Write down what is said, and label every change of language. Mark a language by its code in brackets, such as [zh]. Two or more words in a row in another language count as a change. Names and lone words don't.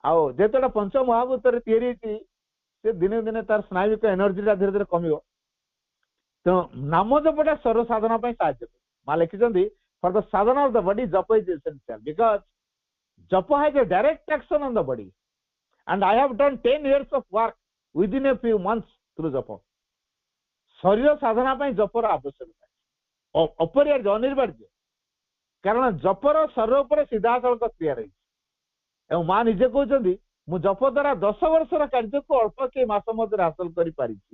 [or] ଆଉ ଯେତେଟା ପଞ୍ଚ ମହାଭୂତରେ ତିଆରି ହେଇଛି ସେ ଦିନେ ଦିନେ ତାର ସ୍ନାୟୁବିକ ଏନର୍ଜିଟା ଧୀରେ ଧୀରେ କମିବ। ତେଣୁ ନାମ ଜପଟା ସର୍ବ ସାଧନା ପାଇଁ ସାହାଯ୍ୟ କରେ। ମା ଲେଖିଛନ୍ତି [en] for the sadhana of the body japa is essential because japa has a direct action on the body and I have done 10 years of work within a few months through ଜପ। [or] ଶରୀର ସାଧନା ପାଇଁ ଜପର ଆବଶ୍ୟକତା ଅପରିହାର୍ଯ୍ୟ ଅନିବାର୍ଯ୍ୟ, କାରଣ ଜପର ଶରୀର ଉପରେ ସିଧାସଳଖ କ୍ରିୟା ରହିଛି। ଏବଂ ମା ନିଜେ କହୁଛନ୍ତି ମୁଁ ଜପ ଦ୍ୱାରା 10 ବର୍ଷର କାର୍ଯ୍ୟକୁ ଅଳ୍ପ କେଇ ମାସ ମଧ୍ୟରେ ହାସଲ କରିପାରିଛି।